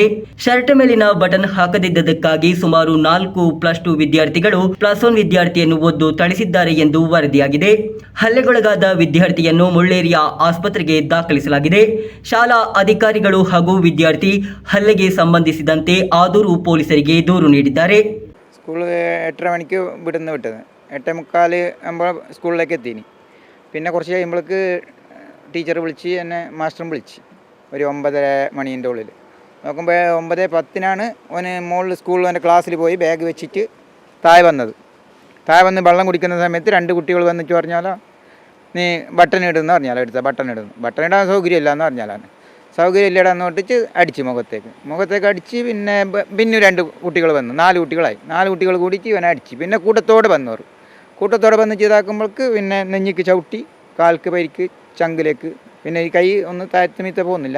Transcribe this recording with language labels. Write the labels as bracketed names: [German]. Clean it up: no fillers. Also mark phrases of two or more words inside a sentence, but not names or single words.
[Kannada] ಶರ್ಟ್ ಮೇಲಿನ ಬಟನ್ ಹಾಕದಿದ್ದಕ್ಕಾಗಿ ಸುಮಾರು 4 +2 ವಿದ್ಯಾರ್ಥಿಗಳು +1 ವಿದ್ಯಾರ್ಥಿಯನ್ನು ಒದ್ದು ಥಳಿಸಿದ್ದಾರೆ ಎಂದು ವರದಿಯಾಗಿದೆ. ಹಲ್ಲೆಗೊಳಗಾದ ವಿದ್ಯಾರ್ಥಿಯನ್ನು ಮುಳ್ಳೇರಿಯಾ ಆಸ್ಪತ್ರೆಗೆ ದಾಖಲಿಸಲಾಗಿದೆ. ಶಾಲಾ ಅಧಿಕಾರಿಗಳು ಹಾಗೂ ವಿದ್ಯಾರ್ಥಿ ಹಲ್ಲೆಗೆ ಸಂಬಂಧಿಸಿದಂತೆ ಆದೂರು ಪೊಲೀಸರಿಗೆ ದೂರು ನೀಡಿದ್ದಾರೆ. [Malayalam] സ്കൂൾ 8:30 മണിക്ക് വിട്ടത് 8:45 ആകുമ്പോൾ സ്കൂളിലേക്ക് എത്തിന്. പിന്നെ കുറച്ച് കഴിയുമ്പോഴേക്ക് ടീച്ചർ വിളിച്ച് എന്നെ മാസ്റ്ററും വിളിച്ച് ഒരു 9:30 മണീൻ്റെ ഉള്ളിൽ നോക്കുമ്പോൾ 9:10 ഓന് മുകളിൽ സ്കൂളിൽ എൻ്റെ ക്ലാസ്സിൽ പോയി ബാഗ് വെച്ചിട്ട് താഴെ വന്ന് വെള്ളം കുടിക്കുന്ന സമയത്ത് 2 കുട്ടികൾ വന്നിട്ട് പറഞ്ഞാലോ നീ ബട്ടൺ ഇടുമെന്ന് പറഞ്ഞാലോ ബട്ടൺ ഇടാൻ സൗകര്യമില്ല എന്ന് പറഞ്ഞാലാണ് സൗകര്യമില്ലടാന്ന് പറഞ്ഞിട്ട് അടിച്ച് മുഖത്തേക്ക് അടിച്ച് പിന്നെ 2 കുട്ടികൾ വന്നു 4 കുട്ടികളായി 4 കുട്ടികൾ കൂടിയിട്ട് ഇവനെ അടിച്ച് പിന്നെ കൂട്ടത്തോടെ വന്ന് ചെയ്താക്കുമ്പോൾക്ക് പിന്നെ നെഞ്ഞിക്ക് ചവിട്ടി കാൽക്ക് പരിക്ക് ചങ്കിലേക്ക് പിന്നെ ഈ കൈ ഒന്ന് താഴ്ത്തുമീത്ത പോകുന്നില്ല.